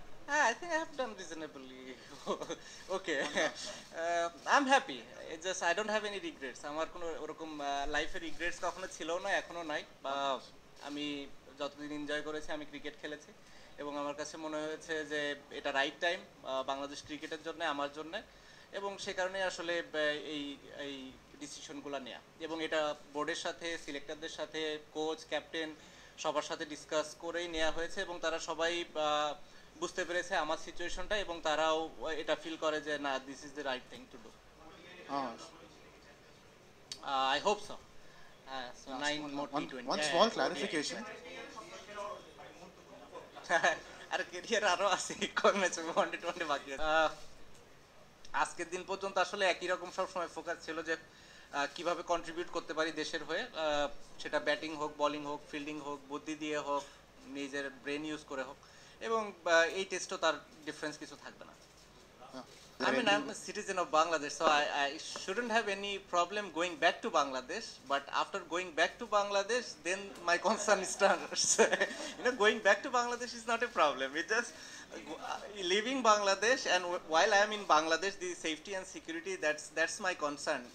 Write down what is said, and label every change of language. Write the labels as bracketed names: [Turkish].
[English] I think I have done reasonably okay. I'm happy. It's just I don't have any regrets. [Bangla] আমার কোনো ওরকম লাইফে regrets কখনো ছিল না, এখনো নাই। আমি যতদিন এনজয় করেছি আমি ক্রিকেট খেলেছি এবং আমার কাছে মনে হয়েছে যে এটা রাইট টাইম বাংলাদেশ ক্রিকেটের জন্য, আমার জন্য, এবং সে কারণে আসলে এই এই ডিসিশনগুলো নেওয়া, এবং এটা বোর্ডের সাথে, সিলেক্টরদের সাথে, কোচ, ক্যাপ্টেন সবার সাথে ডিসকাস করেই নেওয়া হয়েছে এবং তারা সবাই বুঝতে পেরেছে আমার সিচুয়েশনটা এবং তারাও এটা ফিল করে যে না, [English] This is the right thing to do. I hope so. So 9 more T20. One small clarification. [Bangla] আর career আরো আছে, কোন ম্যাচে ওয়ানডে টোয়েন্টি বাকি আছে। আজকের দিন পর্যন্ত আসলে একই রকম সব সময় ফোকাস ছিল যে কিভাবে কন্ট্রিবিউট করতে পারি দেশের হয়ে, সেটা ব্যাটিং হোক, বোলিং হোক, ফিল্ডিং হোক, বুদ্ধি দিয়ে হোক, নিজের ব্রেন ইউজ করে হোক, এবং এই টেস্টও তার ডিফারেন্স কিছু থাকবে না। [English] I mean, I'm a citizen of Bangladesh, so I shouldn't have any problem going back to Bangladesh. But after going back to Bangladesh, then my concern starts. Going back to Bangladesh is not a problem. It's just leaving Bangladesh, and while I am in Bangladesh, the safety and security, that's my concern.